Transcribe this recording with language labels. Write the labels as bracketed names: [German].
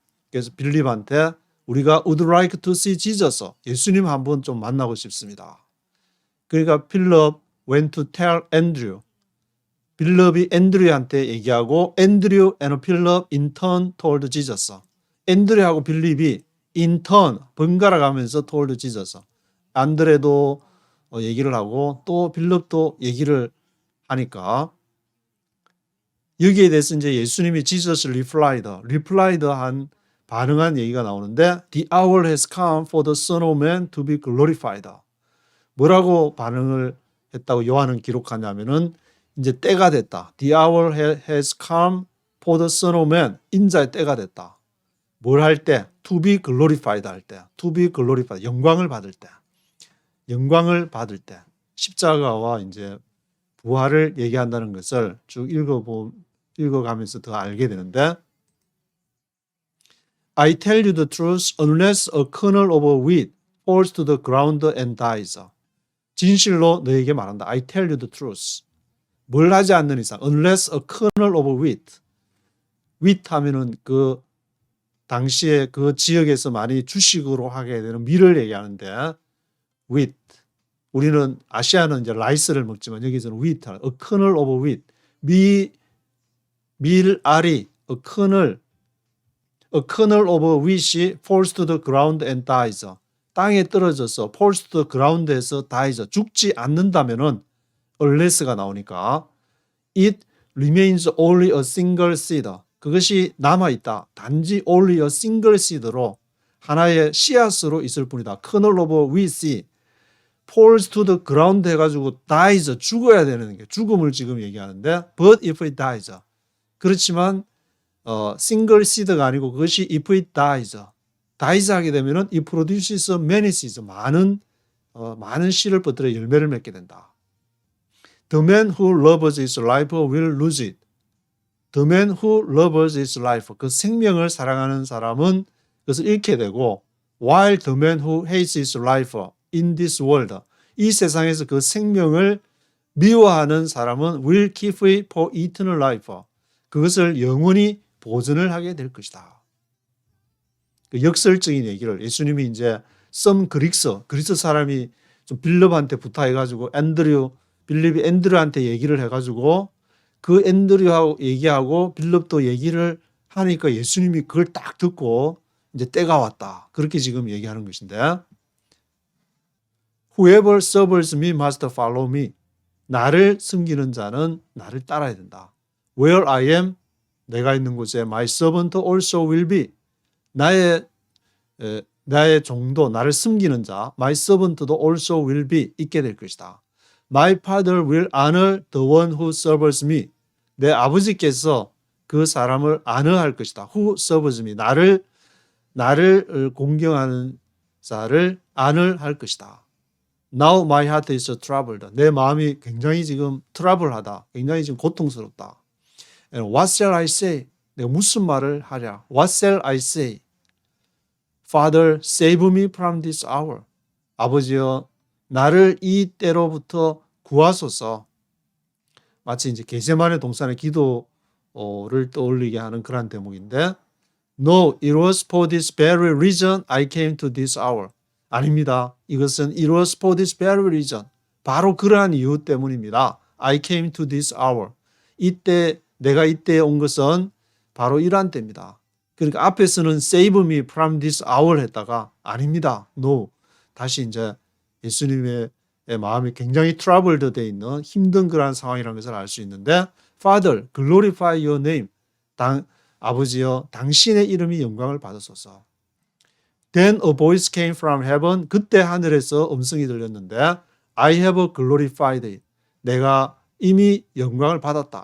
[Korean] 그래서 빌립한테 우리가 [English] would like to see Jesus. [Korean] 예수님 한번 좀 만나고 싶습니다. 그러니까 필립 [English] went to tell Andrew. [Korean] 빌립이 앤드류한테 얘기하고 [English] Andrew and Philip in turn told Jesus. [Korean] 앤드류하고 빌립이 [English] in turn [Korean] 번갈아 가면서 [English] told Jesus. [Korean] 안드레도 얘기를 하고 또 빌립도 얘기를 하니까 여기에 대해서 이제 예수님이 [English] Jesus replied [Korean] 한 반응한 얘기가 나오는데 [English] The hour has come for the Son of Man to be glorified. [Korean] 뭐라고 반응을 했다고 요한은 기록하냐면은 이제 때가 됐다. [English] The hour has come for the Son of Man. [Korean] 인자의 때가 됐다. 뭘 할 때? [English] To be glorified [Korean] 할 때. [English] To be glorified. [Korean] 영광을 받을 때. 영광을 받을 때. 십자가와 이제 부활을 얘기한다는 것을 쭉 읽어가면서 더 알게 되는데 [English] I tell you the truth, unless a kernel of wheat falls to the ground and dies. [Korean] 진실로 너에게 말한다. [English] I tell you the truth. [Korean] 뭘 하지 않는 이상, [English] unless a kernel of wheat. [Korean] wheat 하면은 그 당시에 그 지역에서 많이 주식으로 하게 되는 밀을 얘기하는데 wheat. 우리는 아시아는 이제 라이스를 먹지만 여기서는 [English] wheat, a kernel of wheat. [Korean] 밀알이 [English] a kernel of wheat이 falls to the ground and dies. [Korean] 땅에 떨어져서 [English] falls to the ground에서 dies. [Korean] 죽지 않는다면은 [English] unless가 나오니까 it remains only a single seed. [Korean] 그것이 남아있다. 단지 [English] only a single seed [Korean] 로 하나의 씨앗으로 있을 뿐이다. [English] kernel of wheat이 falls to the ground [Korean] 해가지고 [English] dies. [Korean] 죽어야 되는 게 죽음을 지금 얘기하는데 [English] but if it dies. [Korean] 그렇지만 [English] single seed가 아니고 그것이 if it dies [Korean] 하게 되면은 [English] it produces many seeds. [Korean] 많은 씨를 퍼뜨려 열매를 맺게 된다. [English] The man who loves his life will lose it. The man who loves his life. [Korean] 그 생명을 사랑하는 사람은 그것을 잃게 되고 [English] while the man who hates his life in this world. [Korean] 이 세상에서 그 생명을 미워하는 사람은 [English] will keep it for eternal life. [Korean] 그것을 영원히 보존을 하게 될 것이다. 그 역설적인 얘기를 예수님이 이제 그리스 사람이 좀 빌립한테 부탁해가지고 빌립이 앤드류한테 얘기를 해가지고 그 앤드류하고 얘기하고 빌립도 얘기를 하니까 예수님이 그걸 딱 듣고 이제 때가 왔다. 그렇게 지금 얘기하는 것인데 [English] Whoever serves me must follow me. [Korean] 나를 섬기는 자는 나를 따라야 된다. [English] Where I am, [Korean] 내가 있는 곳에 [English] my servant also will be. [Korean] 나의 종도, 나를 섬기는 자, [English] my servant [Korean] 도 [English] also will be [Korean] 있게 될 것이다. [English] My father will honor the one who serves me. [Korean] 내 아버지께서 그 사람을 honor할 것이다. [English] Who serves me. [Korean] 나를 공경하는 자를 honor할 것이다. [English] Now my heart is troubled. [Korean] 내 마음이 굉장히 지금 trouble하다. 굉장히 지금 고통스럽다. [English] And what shall I say? [Korean] 내가 무슨 말을 하랴? [English] What shall I say? Father, save me from this hour. [Korean] 아버지여, 나를 이 때로부터 구하소서. 마치 이제 겟세마네 동산의 기도를 떠올리게 하는 그런 대목인데, [English] No, it was for this very reason I came to this hour. [Korean] 아닙니다. 이것은 [English] it was for this very reason. [Korean] 바로 그러한 이유 때문입니다. [English] I came to this hour. [Korean] 내가 이때에 온 것은 바로 이러한 때입니다. 그러니까 앞에서는 [English] save me from this hour [Korean] 했다가 아닙니다. [English] No. [Korean] 다시 이제 예수님의 마음이 굉장히 troubled 되어 있는 힘든 그러한 상황이라는 것을 알 수 있는데 [English] Father, glorify your name. [Korean] 아버지여, 당신의 이름이 영광을 받으소서. [English] Then a voice came from heaven. [Korean] 그때 하늘에서 음성이 들렸는데 [English] I have glorified it. [Korean] 내가 이미 영광을 받았다.